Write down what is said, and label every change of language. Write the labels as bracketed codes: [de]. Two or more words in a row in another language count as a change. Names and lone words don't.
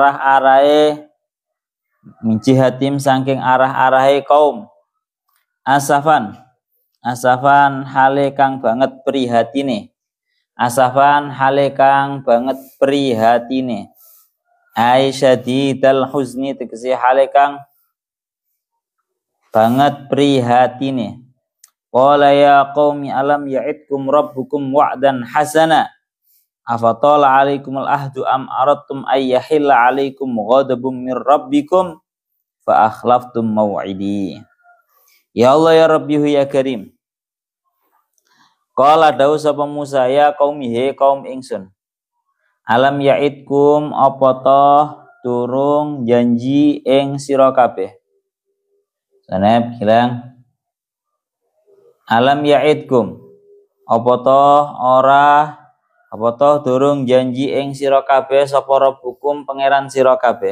[jv] arah-arahe kaum asafan hale kang banget prihatine [ar] أي شديد الحزن [jv] tegesi hale kang banget prihatine. [ar] قال يا قوم ألم يعدكم ربكم وعدا حسنا أفطال عليكم العهد أم أردتم أن يحل عليكم غضب من ربكم فأخلفتم موعدي. يا الله يا ربي يا كريم. [jv] Qala dawu sapa Musa [ar] يا قومي [jv] he kaum ingsun. [ar] ألم يعدكم [jv] apa toh turung janji ing sira kabeh. Sanep bilang [ar] ألم يعدكم [jv] apa toh durung janji ing sira kabeh sapa rabbukum pangeran sira kabeh.